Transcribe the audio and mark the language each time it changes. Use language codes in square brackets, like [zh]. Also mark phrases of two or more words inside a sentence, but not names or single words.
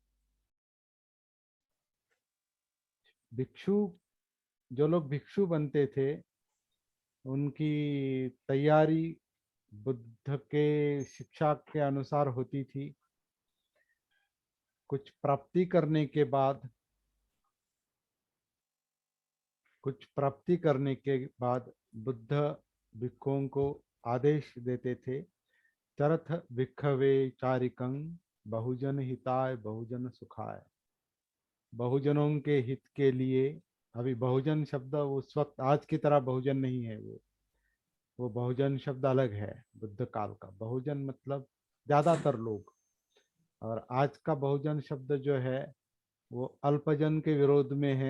[hi] भिक्षु, जो लोग भिक्षु बनते थे, उनकी तैयारी बुद्ध के शिक्षा के अनुसार होती थी। कुछ प्राप्ति करने के बाद कुछ प्राप्ति करने के बाद बुद्ध भिक्षुओं को आदेश देते थे, [pi] चरथ भिक्खवे चारिकं बहुजन हिताय बहुजन सुखाय। [hi] बहुजनों के हित के लिए। अभी बहुजन शब्द उस वक्त आज की तरह बहुजन नहीं है। वो बहुजन शब्द अलग है। बुद्ध काल का बहुजन मतलब ज्यादातर लोग। और आज का बहुजन शब्द जो है वो अल्पजन के विरोध में है।